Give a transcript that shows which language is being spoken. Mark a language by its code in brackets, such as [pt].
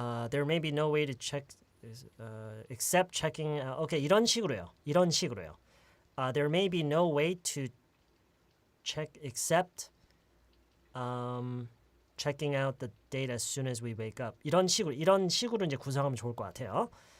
[en] There may be no way to check except checking. [ko] Okay, 이런 식으로요. [en] There may be no way to check except checking out the date as soon as we wake up. [ko] 이런 식으로 이제 구성하면 좋을 것 같아요.